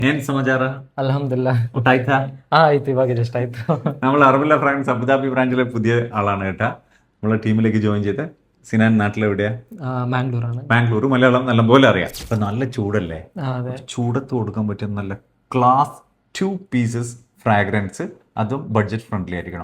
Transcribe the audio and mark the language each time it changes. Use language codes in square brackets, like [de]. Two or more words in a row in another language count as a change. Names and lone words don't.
[kn] ಏನ್ ಸಮಾಚಾರ? [ar] الحمد لله. [kn] ಊಟ ಆಯ್ತಾ? ಆಯ್ತು, ಇವಾಗ ಜಸ್ಟ್ ಆಯ್ತು. [ml] നമ്മൾ അറബില്ല ഫ്രാൻസ് അബുദാബി ബ്രാഞ്ചിലെ പുതിയ ആളാണ് കേട്ടാ. നമ്മളെ ടീമിലേക്ക് ജോയിൻ ചെയ്ത്. സിനാൻ നാട്ടിലെവിടെയാ? മാംഗ്ലൂരാണ്. ബാംഗ്ലൂർ. മലയാളം നല്ലപോലെ അറിയാം. ഇപ്പൊ നല്ല ചൂടല്ലേ? അതെ. ചൂടത്ത് കൊടുക്കാൻ പറ്റിയ നല്ല ക്ലാസ് 2 [en] pieces fragrance, [ml] അതും [en] budget friendly [ml] ആയിരിക്കണം.